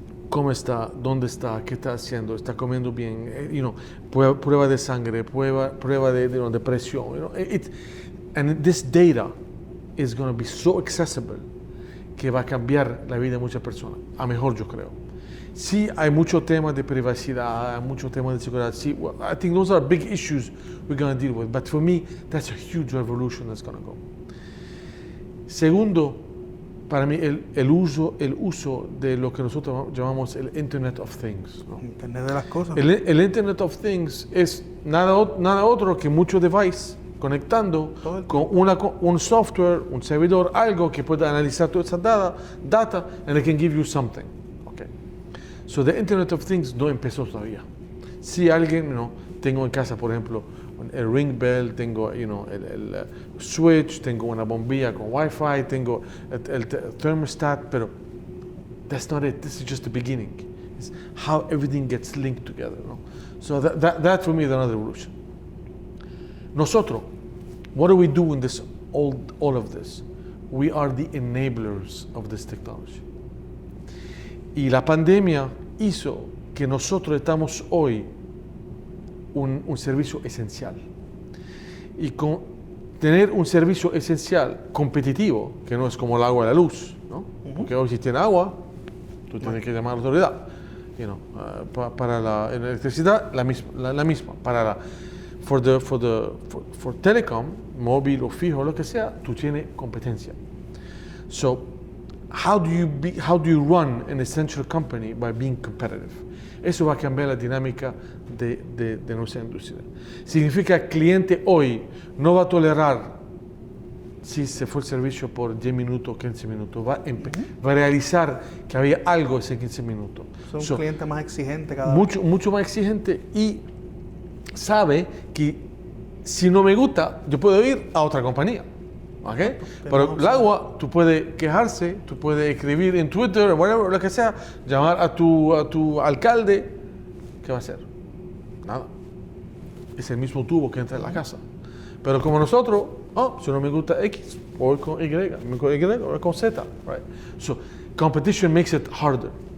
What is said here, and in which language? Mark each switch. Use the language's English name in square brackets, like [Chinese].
[Spanish] cómo está, dónde está, qué está haciendo, está comiendo bien, prueba de sangre, prueba de presión. [English] And this data is going to be so accessible [Spanish] que va a cambiar la vida de muchas personas, a mejor yo creo. Sí, hay muchos temas de privacidad, hay muchos temas de seguridad. [English] Sí, well, I think those are big issues we're going to deal with. But for me, that's a huge revolution that's going to go. [Spanish] Segundo, para mí, el uso de lo que nosotros llamamos el Internet of Things, ¿no? Internet de las cosas. El Internet of Things es nada otro que muchos devices conectando con un software, un servidor, algo que pueda analizar toda esa data [English] and it can give you something. [Spanish] Okay. [English] So the Internet of Things [Spanish] no empezó todavía. Si alguien, tengo en casa, por ejemplo, el ring bell, tengo el switch, tengo una bombilla con Wi-Fi, tengo el thermostat, pero [English] that's not it. This is just the beginning. It's how everything gets linked together. No? So that for me is another revolution. Nosotros, what do we do in this all of this? We are the enablers of this technology. [Spanish] Y la pandemia hizo que nosotros estamos hoy un servicio esencial. Y con tener un servicio esencial competitivo, que no es como el agua y la luz, ¿no? Porque hoy si tiene agua, tú tienes que llamar a la autoridad. Para la electricidad, la misma. [English] For telecom, [Spanish] móvil o fijo, lo que sea, tú tienes competencia. [English] So, how do you run an essential company by being competitive? [Spanish] Eso va a cambiar la dinámica de nuestra industria. Significa que el cliente hoy no va a tolerar si se fue el servicio por 10 minutos o 15 minutos. Va a realizar que había algo ese 15 minutos. Es un cliente más exigente cada vez. Mucho más exigente y sabe que si no me gusta, yo puedo ir a otra compañía. ¿Okay? Pero el agua, tú puedes quejarse, tú puedes escribir en Twitter, whatever, lo que sea, llamar a tu alcalde. ¿Qué va a hacer? Nada. Es el mismo tubo que entra en la casa. Pero como nosotros, si no me gusta X, voy con Y, o con Z. [English] Right? So, competition makes it harder.